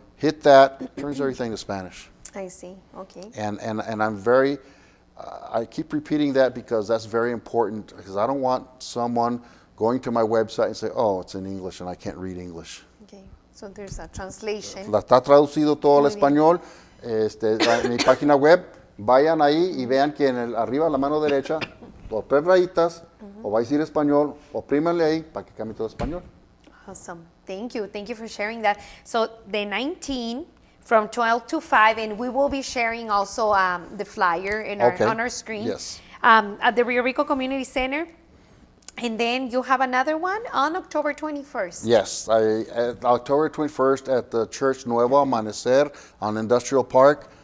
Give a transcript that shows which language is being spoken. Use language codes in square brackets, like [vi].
[en] Hit that, turns everything to Spanish. I see. Okay. And I'm very, I keep repeating that because that's very important, because I don't want someone going to my website and say, oh, it's in English and I can't read English. Okay. So there's a translation. [es] Está traducido todo al Muy bien. español. En mi página web, vayan ahí y vean que arriba a la mano derecha, por 3 rayitas, o va a decir español, oprímanle ahí para que cambie todo español. [en] Awesome. Thank you. Thank you for sharing that. So the 19 from 12 to 5, and we will be sharing also the flyer on our screen. Yes. At the Rio Rico Community Center. And then you have another one on October 21st. Yes, October 21st at the Church Nuevo Amanecer on Industrial Park.